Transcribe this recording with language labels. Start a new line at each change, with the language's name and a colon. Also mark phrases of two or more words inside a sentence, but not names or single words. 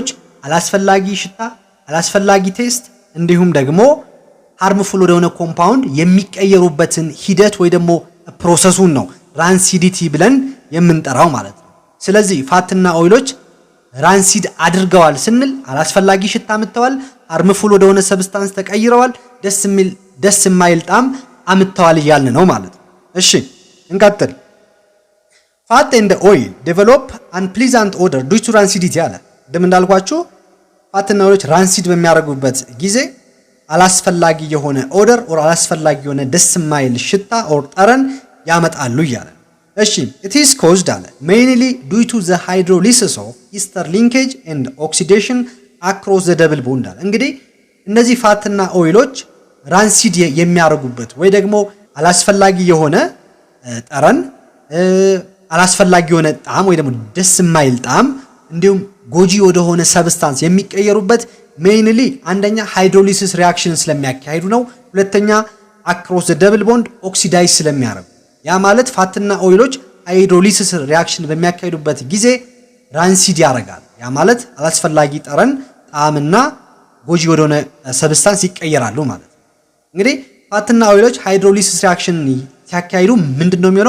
Amharic: አላስፈላጊ ሽታ፣ አላስፈላጊ ቴስት እንዲሁም ደግሞ ሃርምፉል ወደሆነ ኮምፓውንድ የሚቀየሩበትን ሂደት ወይ ደግሞ ፕሮሰሱን ነው ራንሲዲቲ ብለን የምንጠራው ማለት ነው። ስለዚህ ፋትና ኦይሎች ራንሲድ አድርገዋል ስንል አላስፈላጊ ሽታ አምጥተዋል፣ ሃርምፉል ወደሆነ ሰብስታንስ ተቀይረዋል፣ ደስ የማይል ጣዕም አምጥተዋል እያልን ነው ማለት ነው። እሺ እንቀጥል።
English: Fat and oil develop unpleasant odor due to rancidity
Amharic: አለ። ደም እንዳልኳችሁ ፋትና ኦይሎች ራንሲድ በሚያደርጉበት ጊዜ አላስፈላጊ የሆነ
English: odor or
Amharic: አላስፈላጊ የሆነ ደስ የማይል ሽታ ኦር ጠረን ያመጣሉ እያለ። እሺ
English: it is caused
Amharic: አለ
English: mainly due to the hydrolysis of ester linkage and oxidation across the double bond
Amharic: አለ። እንግዲህ እነዚህ ፋትና ኦይሎች ራንሲድ የሚያደርጉበት ወይ ደግሞ አላስፈላጊ የሆነ ጠረን አላስፈላጊ የሆነ ጣዕም ወይ ደግሞ ደስ የማይል ጣዕም እንዲሁም ጎጂ ወደሆነ ሰብስታንስ የሚቀየሩበት ሜይንሊ አንደኛ
English: hydrolysis reaction
Amharic: ስለሚያካሂዱ ነው። ሁለተኛ
English: across the double bond
Amharic: ኦክሲዳይዝ ስለሚያደርጉ። ያ ማለት ፋትና ኦይሎች
English: hydrolysis reaction
Amharic: በሚያካሂዱበት ጊዜ ራንሲድ ያደርጋል። ያ ማለት አላስፈላጊ ጠረን፣ ጣዕምና ጎጂ ወደሆነ ሰብስታንስ ይቀየራሉ ማለት ነው። እንግዲህ ፋትና ኦይሎች
English: hydrolysis reaction
Amharic: ሲያካሂዱ ምንድነው የሚሆነው?